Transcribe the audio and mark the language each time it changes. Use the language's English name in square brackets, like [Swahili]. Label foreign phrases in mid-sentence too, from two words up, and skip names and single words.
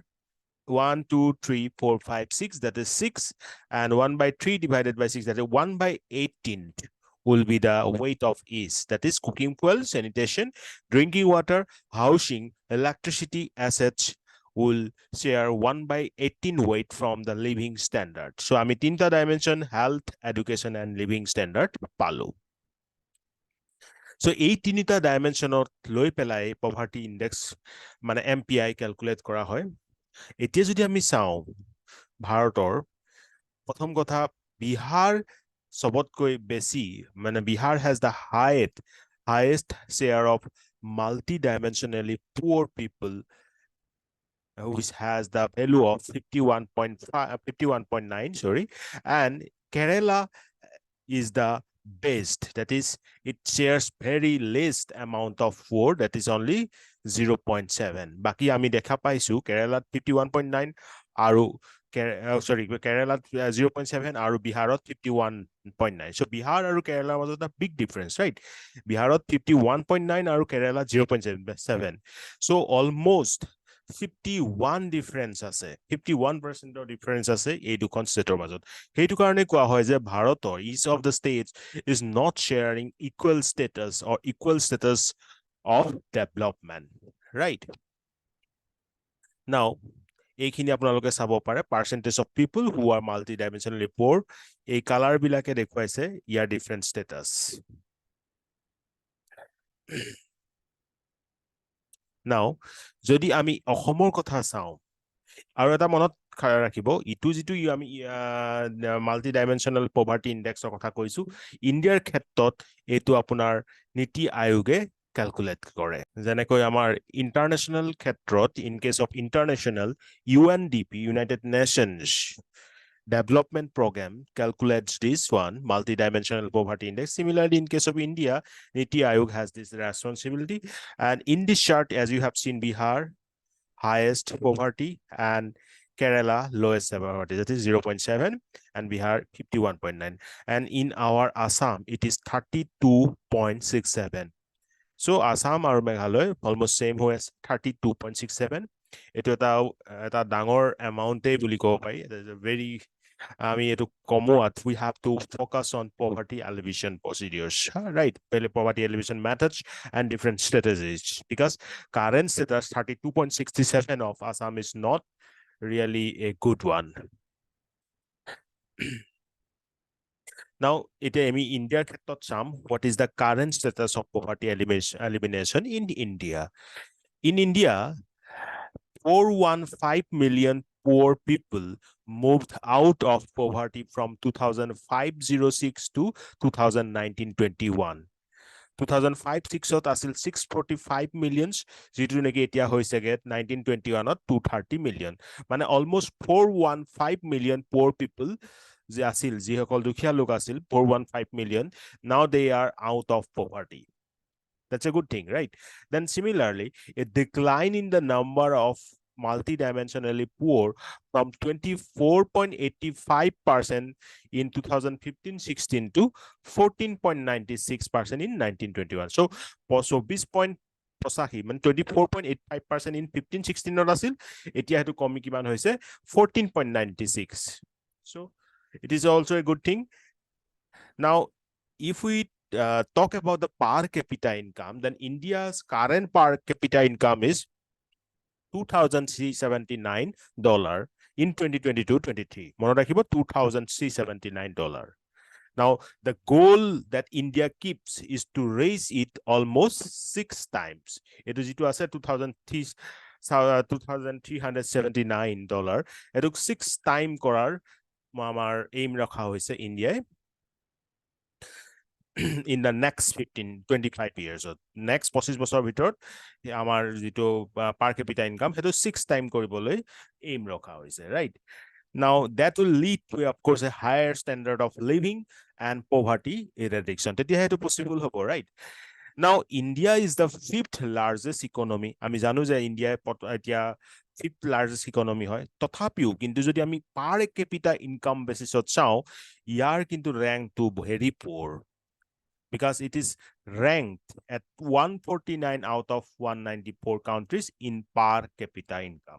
[English] 1, 2, 3, 4, 5, 6, that is 6, and 1/3 divided by 6, that is 1/18 will be the weight of each. That is cooking fuel, sanitation, drinking water, housing, electricity, assets will share 1/18 weight from the living standard. [Assamese] So আমি তিনটা dimension, [English] health, education, and living standard [Assamese] পালো. So এই তিনিটা dimensionত লৈ পেলাই [English] poverty index [Assamese] মানে MPI calculate কৰা হয়। এতিয়া যদি আমি চাওঁ ভাৰতৰ প্ৰথম কথা বিহাৰ সবতকৈ বেছি মানে বিহাৰ [English] has the highest share of multi-dimensionally poor people, which has the value of 51.9, sorry, and Kerala is the best, that is it shares very least amount of poor, that is only 0.7. [Assamese] বাকি আমি দেখা পাইছো কেৰালাত 51.9 আৰু কেৰালাত 0.7 আৰু বিহাৰত 51.9. [English] So [Assamese] বিহাৰ আৰু কেৰালাৰ মাজত [English] a big difference, right? [Assamese] বিহাৰত 51.9 আৰু কেৰালা 0.7. [English] So almost [Assamese] 51 difference আছে, 51% difference আছে এই দুখন ষ্টেটৰ মাজত। সেইটো কাৰণে কোৱা হয় যে ভাৰতৰ [English] each of the states is not sharing equal status or equal status of development, right? Now [Assamese] এইখিনি আপোনালোকে চাব পাৰে [English] percentage of people who are multidimensionally poor, [Assamese] এই কালাৰ বিলাকে দেখুৱাইছে ইয়াৰ [English] different status. [Assamese] Now যদি আমি অসমৰ কথা চাওঁ আৰু এটা মনত ৰাখিব, ইটো যিটো আমি [English] multi-dimensional poverty index [Assamese] কথা কৈছো, ইণ্ডিয়াৰ ক্ষেত্ৰত এইটো আপোনাৰ নীতি আয়োগে ক্যালকুলেট কৰে। যেনেকৈ আমাৰ ইন্টাৰনেশ্যনেল ক্ষেত্ৰত [English] in case of international UNDP, United Nations Development Program, calculates this one, multi-dimensional poverty index. Similarly, in case of India, Niti Aayog has this responsibility. And in this chart, as you have seen, Bihar highest poverty and Kerala lowest poverty, that is 0.7, and Bihar 51.9. And in our Assam, it is 32.67. So Assam or Meghalaya almost same as 32.67. It is a dangor amount [Assamese] বুলি ক'ব পাৰি. [English] It is a very we have to focus on poverty alleviation procedures, right? Poverty alleviation methods and different strategies, because current status 32.67 of Assam is not really a good one. Now, India what is the current status of poverty elimination in India? In India, 415 million poor people moved out of poverty from 2005-06 to 2019-21. [Assamese] 2005-06 আছিল 645 millions, যেটো নেকি এতিয়া হৈছেগে 1921ত 230 million, মানে [English] almost 415 million poor people [Assamese] যে আছিল, যিসকল দুখীয়া লোক আছিল 415 million, [English] now they are out of poverty. That's a good thing, right? Then similarly, a decline in the number of multidimensionally poor from 24.85% in 2015-16 to 14.96% in 1921. [Assamese] So 20.85 মানে 24.85% in 15-16 আছিল, এতিয়া হেতু কমি কিমান হৈছে 14.96. [English] So it is also a good thing. Now, if we talk about the per capita income, then India's current per capita income is $2,379 in 2022-23. [Assamese] মনত ৰাখিব $2,379. [English] Now, the goal that India keeps is to raise it almost 6 times. [Assamese] এইটো যিটো আছে $2,379. এইটো 6 time কৰাৰ আমাৰ aim ৰখা হৈছে India [English] in the next 25 years. [Assamese] Next 25 বছৰ ভিতৰত আমাৰ যেটো [English] per capita income [Assamese] হেতু 6 time কৰিবলৈ aim ৰখা হৈছে, [English] right? Now that will lead to, of course, a higher standard of living and poverty eradication. [Assamese] তেতিয়া হেতু possible হ'ব, [English] right? Now India is the 5th largest economy. [Assamese] আমি জানো যে ইন্ডিয়া এতিয়া [English] 5th largest economy [Assamese] হয়, তথাপিও কিন্তু যদি আমি [English] per capita income [Assamese] বেসিছত চাও, ইয়াৰ কিন্তু [English] rank to very poor, because it is ranked at 149 out of 194 countries in per capita income.